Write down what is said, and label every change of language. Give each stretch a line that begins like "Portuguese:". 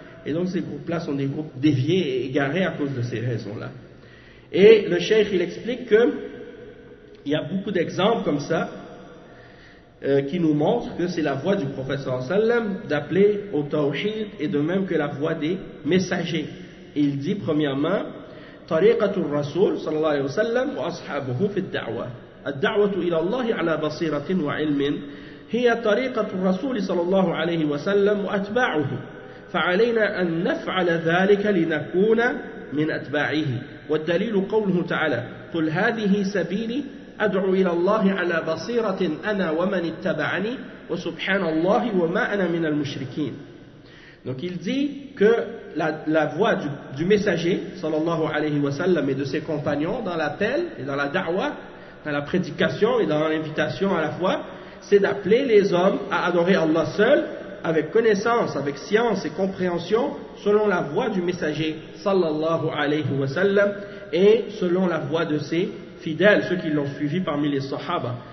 French: Et donc ces groupes-là sont des groupes déviés et égarés à cause de ces raisons-là. Et le cheikh, il explique qu'il y a beaucoup d'exemples comme ça qui nous montrent que c'est la voie du prophète sallallahu alayhi wa sallam d'appeler au tawhid, et de même que la voie des messagers. Et il dit premièrement,
Arabic: طريقة الرسول صلى الله عليه وسلم وأصحابه في الدعوة. الدعوة إلى الله على بصيرة وعلم هي طريقة الرسول صلى الله عليه وسلم وأتباعه، فعلينا أن نفعل ذلك لنكون من أتباعه. والدليل قوله تعالى: قل هذه سبيلي أدعو إلى الله على بصيرة أنا ومن اتبعني وسبحان الله وما أنا من المشركين.
French: Donc il dit que la voie du messager, sallallahu alayhi wa sallam, et de ses compagnons dans l'appel et dans la da'wah, dans la prédication et dans l'invitation à la fois, c'est d'appeler les hommes à adorer Allah seul, avec connaissance, avec science et compréhension, selon la voie du messager, sallallahu alayhi wa sallam, et selon la voie de ses fidèles, ceux qui l'ont suivi parmi les sahaba.